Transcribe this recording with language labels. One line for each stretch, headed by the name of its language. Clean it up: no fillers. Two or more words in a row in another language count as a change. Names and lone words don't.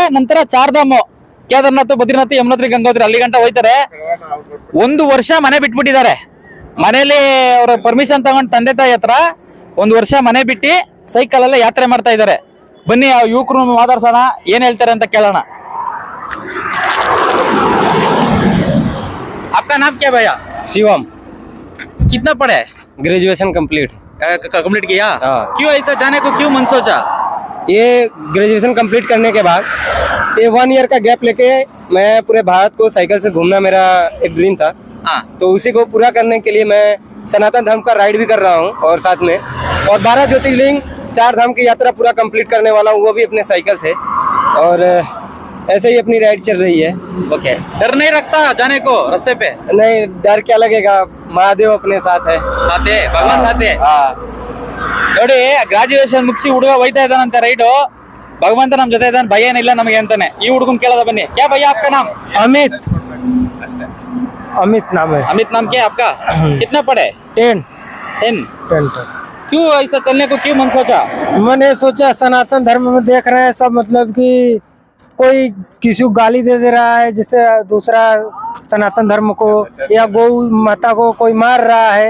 Kannada: ನಂತರ ಚಾರ್ಧಾಮ್, ಕೇದಾರ್ನಾಥ್, ಬದ್ರಿನಾಥ್, ಯಮುನೋತ್ರಿ, ಗಂಗೋತ್ರಿ ಅಲ್ಲಿ ಗಂಟ ಹೋಯ್ತಾರೆ. 1 ವರ್ಷ ಮನೆ ಬಿಟ್ಬಿಟ್ಟಿದ್ದಾರೆ. ಮನೇಲಿ ಅವ್ರ ಪರ್ಮಿಷನ್ ತಗೊಂಡು ತಂದೆ ತಾಯಿ ಹತ್ರ 1 ವರ್ಷ ಮನೆ ಬಿಟ್ಟು ಸೈಕಲ್ ಅಲ್ಲೇ ಯಾತ್ರೆ ಮಾಡ್ತಾ ಇದ್ದಾರೆ. ಬನ್ನಿ ಆ ಯುವಕರು ಮಾತಾಡ್ಸೋಣ, ಏನ್ ಹೇಳ್ತಾರೆ ಅಂತ ಕೇಳೋಣ.
Hindi: आपका नाम क्या भैया? शिवम। कितना पढ़े?
English: graduation complete
Hindi: कंप्लीट किया? हाँ। क्यों ऐसा जाने को क्यों मन सोचा? ये ग्रेजुएशन कंप्लीट करने के बाद ये 1 ईयर का गैप लेके मैं पूरे भारत को साइकिल से घूमना मेरा एक ड्रीम था। हाँ। तो उसी को पूरा करने के लिए मैं सनातन धर्म का राइड भी कर रहा हूँ और साथ में और 12 ज्योतिर्लिंग 4 धाम की यात्रा पूरा कंप्लीट करने वाला हूँ, वो भी अपने साइकिल से। और ऐसे ही अपनी राइड चल रही है। ओके। डर नहीं लगता जाने को रास्ते पे? नहीं, डर क्या लगेगा, महादेव अपने साथ है। साथ है, भगवान साथ है। हाँ।
Kannada: ನೋಡಿ, ಗ್ರಾಜುಯೇಷನ್ ಮುಗಿಸಿ ಹುಡುಗ ಹೋಯ್ತಾ ಇದ್ದಾನಂತೆ ರೈಡು. ಭಗವಂತ ನಮ್ ಜೊತೆ ಇದ್ದಾನೆ, ಭಯ ಏನಿಲ್ಲ ನಮಗೆ ಅಂತಾನೆ. ಈ ಹುಡುಗನ್ ಕೇಳೋದ ಬನ್ನಿ.
Hindi: क्या भैया आपका नाम? अमित। अमित नाम है। अमित नाम क्या है आपका? कितना पढ़े? 10 10। क्यों ऐसा चलने को क्यों मन सोचा? मैंने सोचा सनातन धर्म में देख रहे हैं सब, मतलब कि कोई किसी को गाली दे रहा है, जैसे दूसरा सनातन धर्म को या गौ माता को कोई मार रहा है।